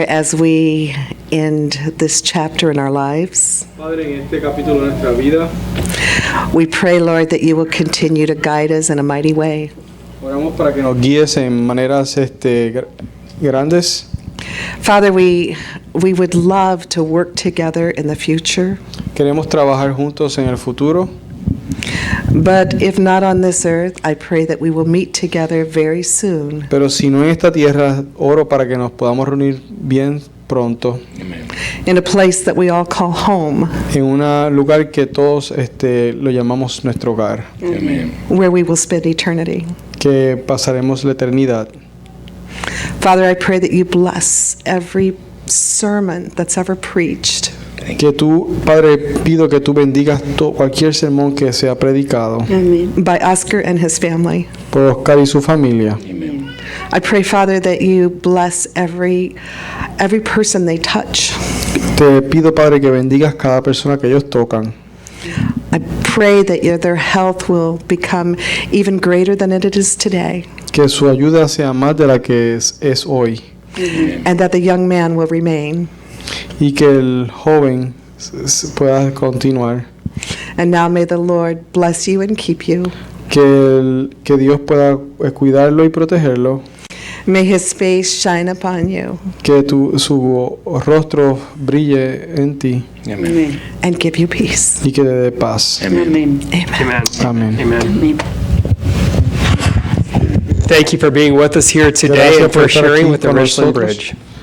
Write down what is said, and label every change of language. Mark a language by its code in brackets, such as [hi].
[en] as we end this chapter in our lives, we pray, Lord, that you will continue to guide us in a mighty way. [es] Oramos para que nos guíes en maneras grandes. [en] Father, we would love to work together in the future. [es] Queremos trabajar juntos en el futuro. [en] But if not on this earth, I pray that we will meet together very soon. [es] Pero si no en esta tierra, oro para que nos podamos reunir bien pronto. [en] In a place that we all call home. [es] En un lugar que todos lo llamamos nuestro hogar. [en] Where we will spend eternity. [es] Que pasaremos la eternidad. [en] Father, I pray that you bless every sermon that's ever preached. [es] Que tú, Padre, pido que tú bendigas cualquier sermón que sea predicado. [en] By Oscar and his family. [es] Por Oscar y su familia. [en] I pray, Father, that you bless every person they touch. [es] Te pido, Padre, que bendigas cada persona que ellos tocan. [en] I pray that their health will become even greater than it is today. [es] Que su ayuda sea más de la que es hoy. [en] And that the young man will remain. [es] Y que el joven pueda continuar. [en] And now may the Lord bless you and keep you. [es] Que Dios pueda cuidarlo y protegerlo. [en] May his face shine upon you. [es] Que su rostro brille en ti. [en] Amen. And give you peace. [es] Y que te dé paz. [en] Amen. Amen. Amen. Amen. Thank you for being with us here today and for sharing with the Richland Bridge.